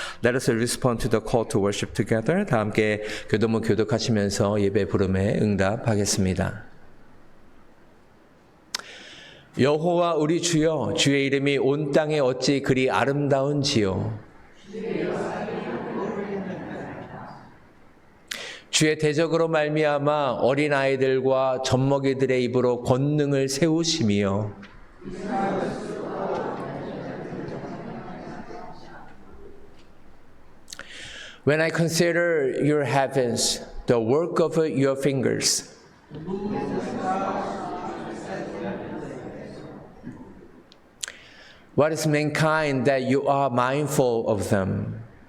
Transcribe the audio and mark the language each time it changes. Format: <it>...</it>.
<en>Let us respond to the call to worship together.</en> <ko>다 함께 교도문 교독하시면서 예배 부름에 응답하겠습니다. 여호와 우리 주여, 주의 이름이 온 땅에 어찌 그리 아름다운지요. 주의 대적으로 말미암아 어린아이들과 젖먹이들의 입으로 권능을 세우시며</ko> <en>When I consider your heavens, the work of your fingers, what is mankind that you are mindful of them?</en>